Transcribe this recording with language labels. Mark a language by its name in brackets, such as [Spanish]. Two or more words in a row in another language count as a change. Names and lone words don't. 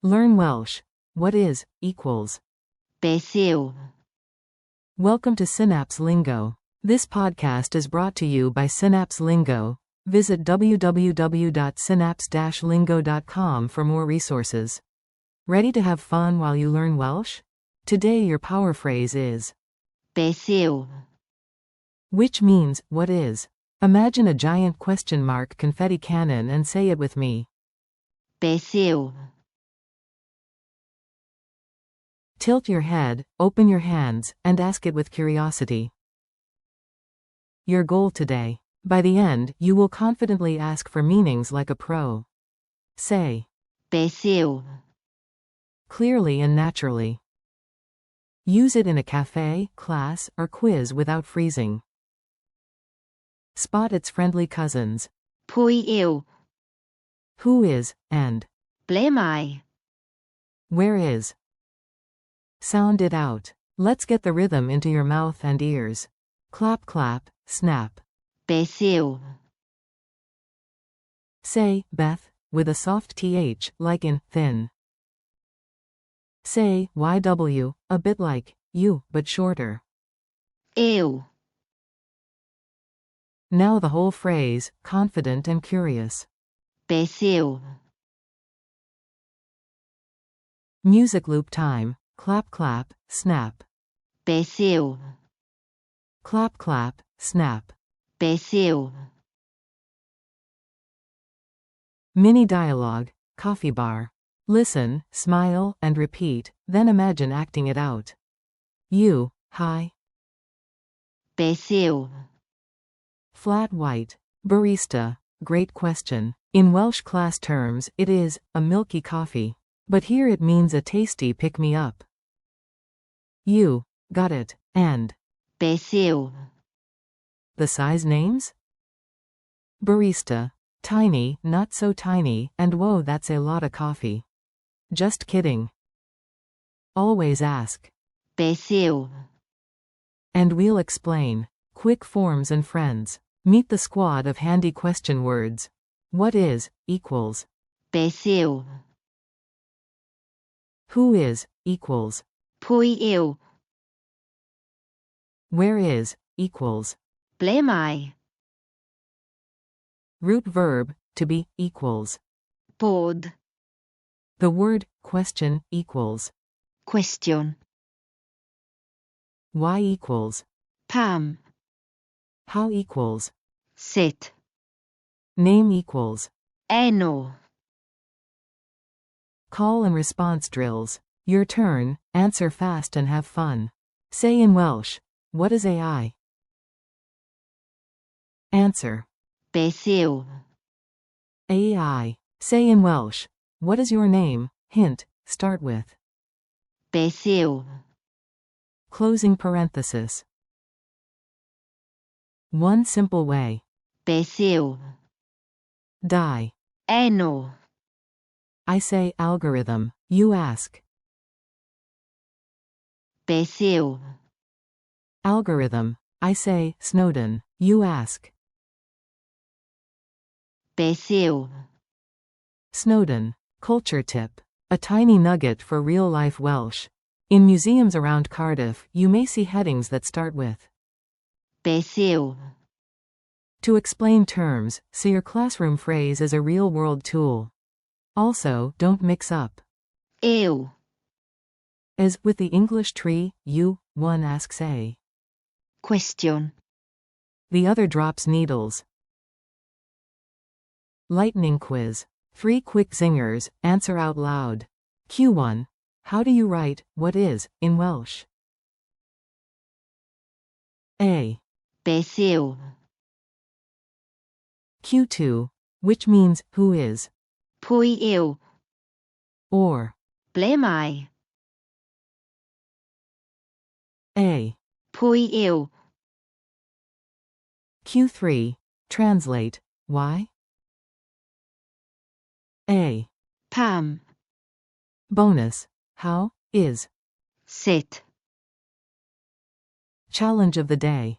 [English] Learn Welsh. What is, equals. [Welsh] Beth yw? [English] Welcome to Synapse Lingo. This podcast is brought to you by Synapse Lingo. Visit www.synapse-lingo.com for more resources. Ready to have fun while you learn Welsh? Today your power phrase is [Welsh] Beth yw? [English] which means, what is. Imagine a giant question mark confetti cannon and say it with me. [Welsh] Beth yw? [English] Tilt your head, open your hands, and ask it with curiosity. Your goal today. By the end, you will confidently ask for meanings like a pro. Say [Welsh] Beth yw? [English] clearly and naturally. Use it in a cafe, class, or quiz without freezing. Spot its friendly cousins. [Welsh] Pwy yw? [English] Who is, and [Welsh] Ble mae? [English] where is. Sound it out. Let's get the rhythm into your mouth and ears. Clap, clap, snap. [Welsh] Beth yw? [English] Say, Beth, with a soft th, like in thin. Say, YW, a bit like you, but shorter. [Welsh] Yw? [English] Now the whole phrase, confident and curious. [Welsh] Beth yw? [English] Music loop time. Clap, clap, snap. [Welsh] Beth yw? [English] Clap, clap, snap. [Welsh] Beth yw? [English] Mini dialogue. Coffee bar. Listen, smile, and repeat, then imagine acting it out. You, hi. [Welsh] Beth yw? [English] Flat white. Barista. Great question. In Welsh class terms, it is a milky coffee. But here it means a tasty pick-me-up. You got it. And [Welsh] Beth yw? [English] the size names? Barista. Tiny, not so tiny, and whoa, that's a lot of coffee. Just kidding. Always ask. [Welsh] Beth yw? [English] And we'll explain. Quick forms and friends. Meet the squad of handy question words. What is, equals. [Welsh] Beth yw? [English] Who is, equals. [Welsh] Pwy yw? [English] Where is, equals. [Welsh] Ble mae? [English] Root verb, to be, equals. [Welsh] Bod. [English] The word, question, equals. [Welsh] Cwestiwn. [English] Why equals. [Welsh] Pam? [English] How equals. [Welsh] Sut? [English] Name equals. [Welsh] Enw? [English] Call and response drills. Your turn, answer fast and have fun. Say in Welsh, what is AI? Answer. [Welsh] Beth yw? [English] AI. Say in Welsh, what is your name? Hint, start with. [Welsh] Beth yw? [English] Closing parenthesis. One simple way. [Welsh] Beth yw? Die. Enw? [English] I say algorithm, you ask. [Welsh] Beth yw? [English] Algorithm. I say Snowden, you ask. [Welsh] Beth yw? [English] Snowden. Culture tip. A tiny nugget for real-life Welsh. In museums around Cardiff, you may see headings that start with [Welsh] Beth yw? [English] to explain terms, so your classroom phrase is a real-world tool. Also, don't mix up [Welsh] Yw? [English] as with the English tree, you, one asks a. [Welsh] Cwestiwn. [English] The other drops needles. Lightning quiz. 3 quick zingers, answer out loud. Q1. How do you write, what is, in Welsh? A. [Welsh] Beth yw? [English] Q2. Which means, who is, [Welsh] Pwy yw? [English] or. [Welsh] Ble mae? [English] A. [Welsh] Pwy yw? [English] Q3. Translate. Why? A. [Welsh] Pam? [English] Bonus. How, is. [Welsh] Sut? [English] Challenge of the day.